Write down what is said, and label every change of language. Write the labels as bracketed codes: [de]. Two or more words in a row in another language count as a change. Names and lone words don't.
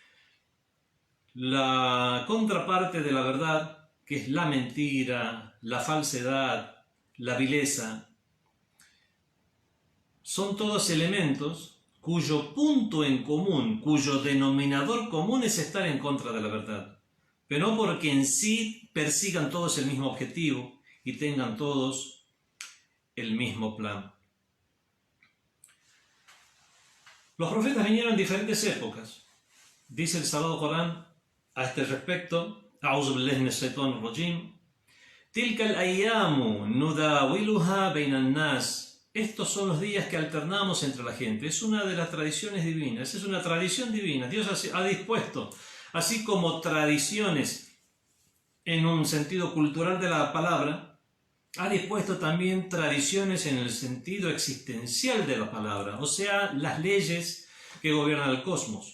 [es] La contraparte de la verdad, que es la mentira, la falsedad, la vileza, son todos elementos cuyo punto en común, cuyo denominador común es estar en contra de la verdad, pero no porque en sí persigan todos el mismo objetivo y tengan todos el mismo plan. Los profetas vinieron en diferentes épocas. Dice el Sagrado Corán a este respecto: [ar] أعوذ بالله من الشيطان الرجيم. تلك الأيام نداولها بين الناس. [es] Estos son los días que alternamos entre la gente. Es una de las tradiciones divinas, es una tradición divina. Dios ha dispuesto, así como tradiciones en un sentido cultural de la palabra, ha dispuesto también tradiciones en el sentido existencial de la palabra, o sea, las leyes que gobiernan el cosmos.